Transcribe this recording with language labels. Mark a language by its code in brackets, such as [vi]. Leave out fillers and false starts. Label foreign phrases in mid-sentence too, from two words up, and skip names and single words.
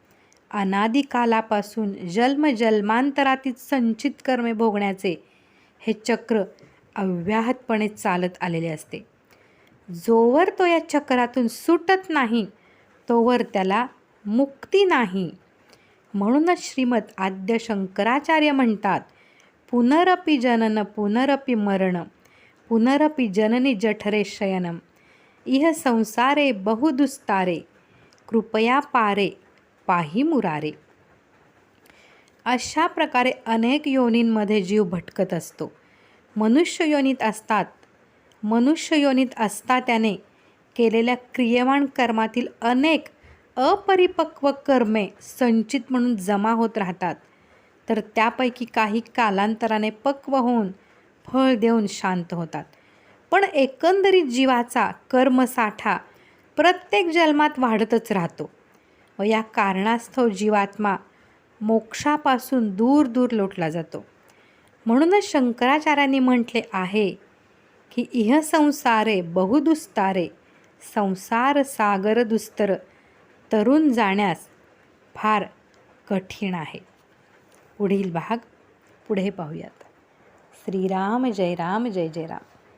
[mr] अनादिकालापासून जन्मजन्मांतरातील संचित कर्मे भोगण्याचे हे चक्र अव्याहतपणे चालत आलेले असते. जोवर तो या चक्रातून सुटत नाही तोवर त्याला मुक्ती नाही. म्हणूनच श्रीमद आद्य शंकराचार्य म्हणतात, [sa] पुनरपि जनन पुनरपि मरण पुनरपि जननी जठरे शयनम इह संसारे बहुदुस्तारे कृपया पारे पाही मुरारे. [mr] अशा प्रकारे अनेक योनींमध्ये जीव भटकत असतो. मनुष्य योनीत असता त्याने केलेल्या क्रियमाण कर्मातील अनेक अपरिपक्व कर्मे संचित म्हणून जमा होत राहतात, तर त्यापैकी काही कालांतराने पक्व होऊन फळ देऊन शांत होतात. पण एकंदरीत जीवाचा कर्मसाठा प्रत्येक जन्मात वाढतच राहतो व या कारणास्तव जीवात्मा मोक्षापासून दूर दूर लोटला जातो. म्हणूनच शंकराचार्यांनी म्हटले आहे की [sa] इह संसारे बहुदुस्तारे, [mr] संसार सागर दुस्तर, तरुण जाण्यास फार कठीण आहे. पुढील भाग पुढे पाहूयात. श्रीराम जय राम जय जय राम.